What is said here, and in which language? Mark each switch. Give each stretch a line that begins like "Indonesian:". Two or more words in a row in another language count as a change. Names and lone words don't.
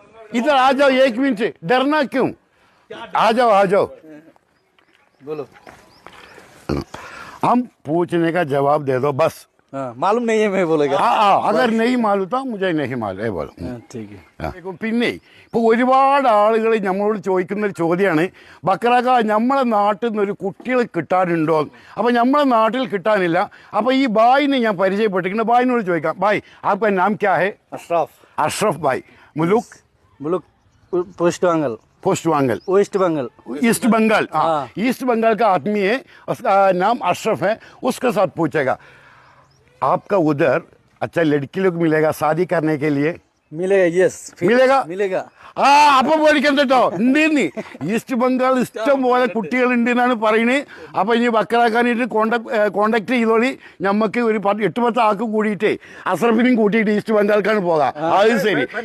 Hindi: इधर आ जाओ 1 मिनट, डरना क्यों, आ जाओ। बोलो। हम पूछने का जवाब दे दो बस। मालूम नहीं है मैं बोलेगा। अगर नहीं मालूम था मुझे नहीं मालूം बोलो।
Malayalam: പിന്നെ ഇപ്പോൾ ഒരുപാട് ആളുകൾ നമ്മളോട് ചോദിക്കുന്ന ഒരു ചോദ്യമാണ്, ബക്രാക്ക നമ്മളെ നാട്ടിൽ നിന്ന് ഒരു കുട്ടികൾ കിട്ടാനുണ്ടോ. അപ്പോൾ നമ്മളെ നാട്ടിൽ കിട്ടാനില്ല. അപ്പോൾ ഈ ബായിനെ ഞാൻ പരിചയപ്പെട്ടിരിക്കുന്നത്, ബായിനോട് ചോദിക്കാം.
Hindi: ബായ് आपका नाम क्या है? अशरफ भाई। मुलुक पोस्ट बंगाल। ईस्ट बंगाल। हाँ, ईस्ट बंगाल का आदमी है, उसका नाम अशरफ है। उसके साथ पूछेगा आपका उधर अच्छा लड़की लोग मिलेगा शादी करने के लिए? मिलेगा, यस मिलेगा।
Malayalam: അപ്പൊ പോലിക്കണ്ട കേട്ടോ. എന്തിന് ഈസ്റ്റ് ബംഗാൾ ഇഷ്ടം പോലെ കുട്ടികളുണ്ട് എന്നാണ് പറയുന്നത്. അപ്പൊ ഇനി ബക്രാക്കാനായിട്ട് കോണ്ടാക്ട് ചെയ്തോളി. നമുക്ക് ഒരു 8-10 ആൾക്ക് കൂടിയിട്ടേ അസ്രഫിനും കൂട്ടിയിട്ട് ഈസ്റ്റ് ബംഗാൾക്കാണ് പോകാം. അത് ശരി,